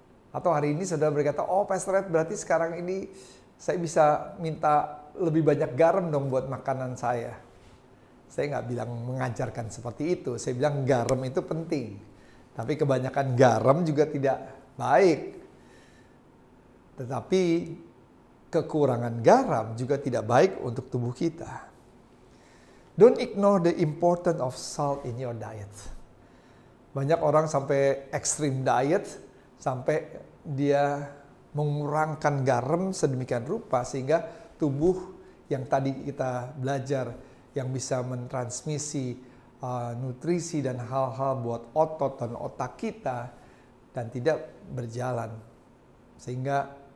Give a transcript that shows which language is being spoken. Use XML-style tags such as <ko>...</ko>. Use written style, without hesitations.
<id>Atau hari ini saudara berkata, oh Pastor Ed, berarti sekarang ini saya bisa minta lebih banyak garam dong buat makanan saya. Saya nggak bilang mengajarkan seperti itu, saya bilang garam itu penting. Tapi kebanyakan garam juga tidak baik. Tetapi kekurangan garam juga tidak baik untuk tubuh kita.</id> <en>Don't ignore the importance of salt in your diet.</en> <id>Banyak orang sampai extreme diet, sampai dia mengurangkan garam sedemikian rupa sehingga tubuh yang tadi kita belajar yang bisa mentransmisi nutrisi dan hal-hal buat otot dan otak kita dan tidak berjalan. Sehingga</id>